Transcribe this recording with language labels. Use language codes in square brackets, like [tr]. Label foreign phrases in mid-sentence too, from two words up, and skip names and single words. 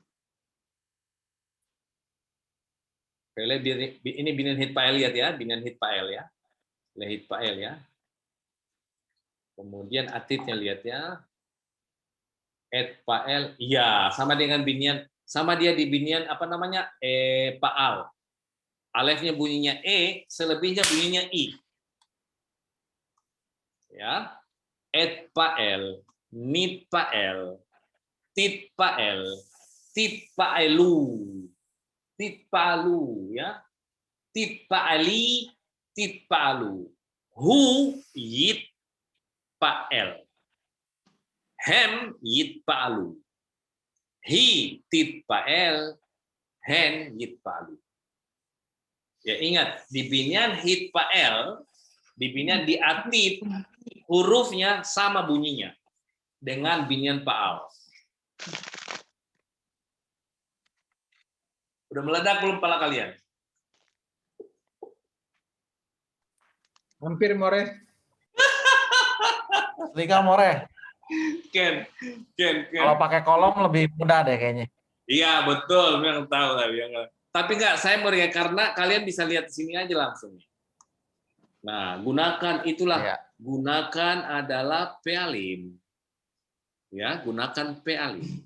[id] Ini [he] בניין התפעל [id] lihat ya, [he] בניין התפעל [id] ya. Hitpa'el ya. Kemudian atidnya lihat ya. Etpa'el, iya, sama dengan binian, sama dia di binian apa namanya? Pa'al. Alefnya bunyinya e, selebihnya bunyinya i. Ya. [he] אתפעל, נתפעל, תתפעל, תתפעלו, תתפעלו ya. תתפעלי, תתפעלו. הוא יתפעל. הם יתפעלו. היא תתפעל. הן יתפעלו. [id] Ya ingat, di [he] בניין התפעל, [id] di binian di atid, hurufnya sama bunyinya dengan binian pa'al. Udah meledak belum kepala kalian? Hampir more. Liga more. Ken. Kalau pakai kolom lebih mudah deh kayaknya. Iya betul, memang tahu lah. Tapi enggak, saya mau ya karena kalian bisa lihat di sini aja langsung. Nah, gunakan itulah, Iya. gunakan adalah pealim. Ya, gunakan pealim.